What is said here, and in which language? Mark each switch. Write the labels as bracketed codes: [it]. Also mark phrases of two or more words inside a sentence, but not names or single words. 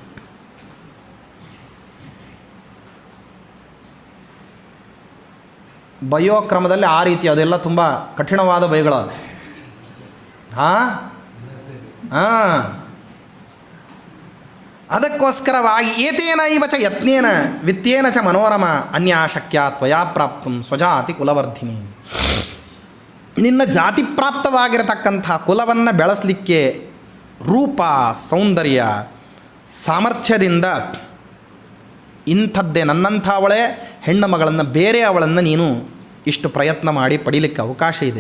[kn] ಬಯೋ ಕ್ರಮದಲ್ಲಿ ಆ ರೀತಿ ಅದೆಲ್ಲ ತುಂಬ ಕಠಿಣವಾದ ಬೈಗಳು. [sa] ಅದಕ್ಕೋಸ್ಕರವಾಗಿ ಏತೇನ ಇವ ಚ ಯತ್ನೇನ ವಿತ್ತೇನ ಚ ಮನೋರಮ ಅನ್ಯಾಶಕ್ಯ ತ್ವಯಾ ಪ್ರಾಪ್ತಂ ಸ್ವಜಾತಿ ಕುಲವರ್ಧಿನಿ. [kn] ನಿನ್ನ ಜಾತಿ ಪ್ರಾಪ್ತವಾಗಿರತಕ್ಕಂಥ ಕುಲವನ್ನು ಬೆಳೆಸಲಿಕ್ಕೆ ರೂಪ, ಸೌಂದರ್ಯ, ಸಾಮರ್ಥ್ಯದಿಂದ ಇಂಥದ್ದೇ ನನ್ನಂಥವಳೇ ಹೆಣ್ಣು ಮಗಳನ್ನು, ಬೇರೆ ಅವಳನ್ನು ನೀನು ಇಷ್ಟು ಪ್ರಯತ್ನ ಮಾಡಿ ಪಡೀಲಿಕ್ಕೆ ಅವಕಾಶ ಇದೆ.